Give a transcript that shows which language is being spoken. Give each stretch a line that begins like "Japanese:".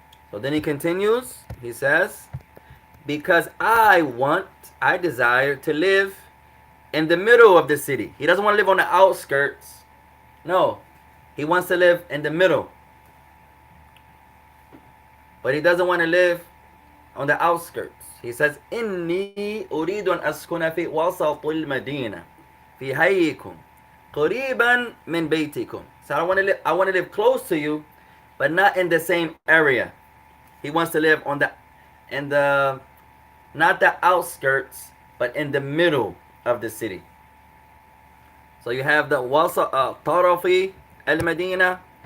English: So then he continues, he says, because I desire to live in the middle of the city. He doesn't want to live on the outskirts. No, he wants to live in the middle. But he doesn't want to live on the outskirts. He says,
Arabic: إني أريد أن أسكن في وسط المدينة في حيكم قريبا من بيتكم.
English: So I want to live close to you, but not in the same area. He wants to live in the not the outskirts, but in the middle of the city. So you have the Tarafi al-Madina.